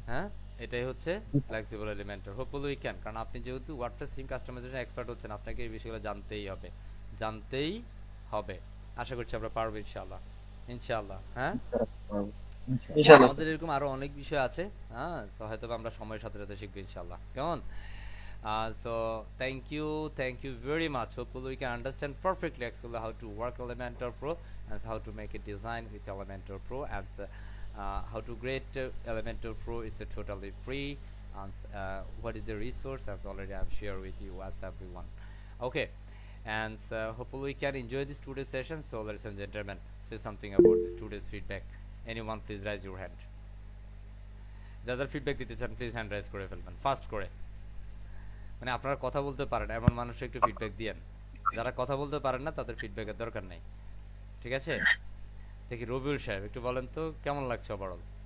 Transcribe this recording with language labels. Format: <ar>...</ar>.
<bn>হ্যাঁ, এটাই হচ্ছে flexible Elementor.</bn> <en>hopefully we can,</en> <bn>কারণ আপনি যেহেতু ওয়ার্ডপ্রেস থিম কাস্টমাইজেশন এক্সপার্ট হচ্ছেন, আপনাকে এই বিষয়গুলো জানতেই হবে। আশা করছি আমরা পারবো ইনশাআল্লাহ। হ্যাঁ, ইনশাআল্লাহ। আমাদের এরকম আরো অনেক বিষয় আছে। হ্যাঁ, সো হয়তো আমরা সময়ের সাথে সাথে শিখবো ইনশাআল্লাহ। কেমন?</bn> <en>So thank you very much. Hopefully we can understand perfectly actually how to work Elementor Pro and how to make a design with Elementor Pro, and how to create Elementor Pro is totally free, and what is the resource as already I've shared with you as everyone. Okay, and hopefully we can enjoy this today's session. So ladies and gentlemen, say something about this today's feedback. Anyone please raise your hand.</en> <bn>যারা feedback দিতে চান please hand rise করে ফেলবেন fast করে। মানে আপনারা কথা বলতে পারেন এমন মানুষ একটু ফিডব্যাক দিয়েন, যারা কথা বলতে পারেন না তাদের ফিডব্যাকের দরকার নাই, ঠিক আছে? দেখি রবিউল সাহেব একটু বলেন তো কেমন লাগছে ওভারঅল?</bn>